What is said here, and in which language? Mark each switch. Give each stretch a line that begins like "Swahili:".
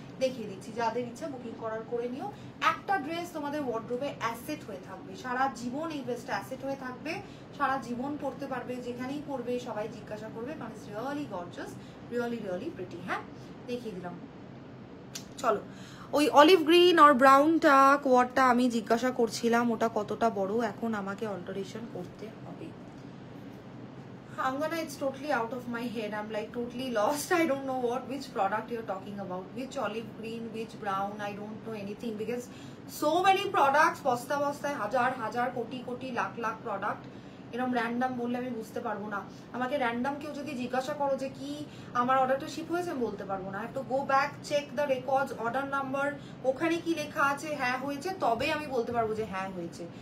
Bangla: দেখিয়ে দিচ্ছি, যাদের ইচ্ছা বুকিং করার করে নিও। একটা ড্রেস তোমাদের ওয়ার্ড্রোবে অ্যাসেট হয়ে থাকবে সারা জীবন, এই ড্রেসটা অ্যাসেট হয়ে থাকবে সারা জীবন, পড়তে পারবে, যেখানেই পড়বে সবাই জিজ্ঞাসা করবে, কারণ
English: It's really gorgeous, really pretty.
Bangla: হ্যাঁ দেখিয়ে দিলাম। চলো, ওই অলিভ গ্রিন আর ব্রাউনটা কোয়ারটা আমি জিজ্ঞাসা করছিলাম ওটা কতটা বড়, এখন আমাকে অল্টারেশন করতে হবে।
English: Angana, it's totally out of my head. I'm like totally lost. I don't know which product you're talking about. Which olive green, which brown. I don't know anything because so many products.
Bangla: Bosta হাজার কোটি lakh product. এরকম random বললে আমি বুঝতে পারবো না। আমাকে random কেউ যদি জিজ্ঞাসা করো যে কি আমার অর্ডারটা শিপ হয়েছে, আমি বলতে পারবো না। একটু
English: go back, check the records,
Bangla: order number, ওখানে কি লেখা আছে হ্যাঁ হয়েছে, তবে আমি বলতে পারবো যে হ্যাঁ হয়েছে।